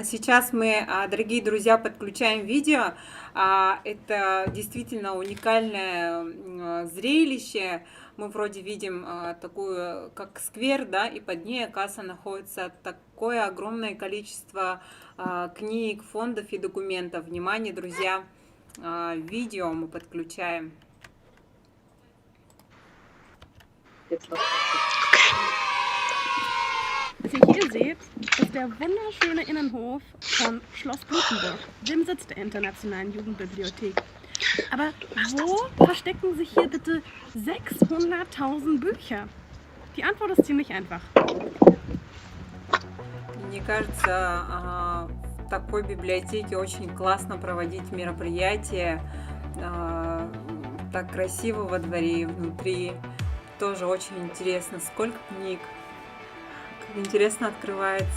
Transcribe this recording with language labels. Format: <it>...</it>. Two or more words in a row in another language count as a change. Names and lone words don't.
<ru>Сейчас мы, дорогие друзья, подключаем видео. Это действительно уникальное зрелище. Мы вроде видим такую, как сквер, да, и под ней, оказывается, находится такое огромное количество книг, фондов и документов. Внимание, друзья, видео мы подключаем.</ru> <de>Was ihr hier seht, ist der wunderschöne Innenhof von Schloss Blutenburg, dem Sitz der Internationalen Jugendbibliothek. Aber wo verstecken sich hier bitte 600.000 Bücher? Die Antwort ist ziemlich einfach.</de> <ru>Мне кажется, в такой библиотеке очень классно проводить мероприятия. Так красиво во дворе и внутри. Тоже очень интересно. Сколько книг. Как интересно открывается.</ru>